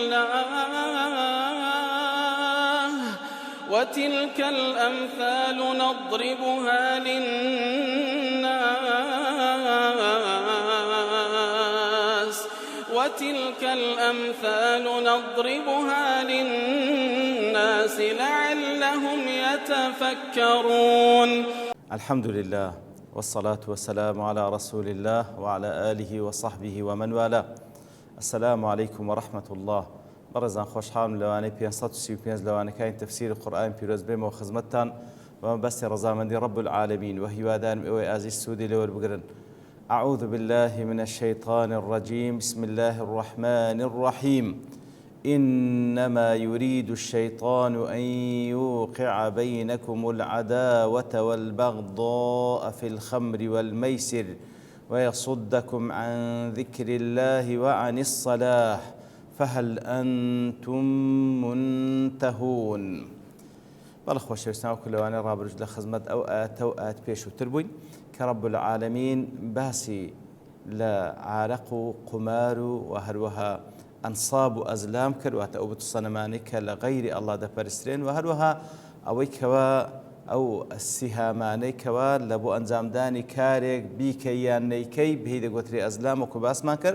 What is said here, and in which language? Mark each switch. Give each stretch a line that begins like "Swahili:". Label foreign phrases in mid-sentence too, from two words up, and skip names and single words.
Arabic: الله وتلك الأمثال نضربها للناس لعلهم يتفكرون. الحمد لله والصلاة والسلام على رسول الله وعلى آله وصحبه ومن والاه. السلام عليكم ورحمة الله.
Central Kurdish: بەڕێزان خۆشحاڵم لەوانەی 535 لەوانەکانی تەفسیری قورئانی پیرۆز بێمەوە خزمەتتان بە مەبەستی ڕەزامەندی
Arabic: رب العالمین
Central Kurdish: و هیوادارم ئێوەی ئازیز سوودی لێ وەربگرن.
Arabic: أعوذ بالله من الشيطان الرجيم. بسم الله الرحمن الرحيم. إنما يريد الشيطان أن يوقع بينكم العداوة والبغضاء في الخمر والميسر ويصدكم عن ذكر الله وعن الصلاة فهل أنتم منتهون.
Central Kurdish: بەڵێ خۆشەویستان کولەوانەی ڕابردوو لە خزمەت ئەو ئاەتە و ئاەت پێشووتر بووین کە
Arabic: رب العالمین
Central Kurdish: باسی لە عارەق و قومار و هەروەها ئەنساب و ئەزلام کرد، واتە ئەو بت و سەنەمانەی کە لە غەیری ئەڵڵا دەپەرسترێن و هەروەها ئەوەی کەوا ئەو سیهامانەی کەوا لە بۆ ئەنجامدانی کارێک بیکەی یان نەیکەی بهی دەگوترێ ئەزلام وەکو باسمان کرد.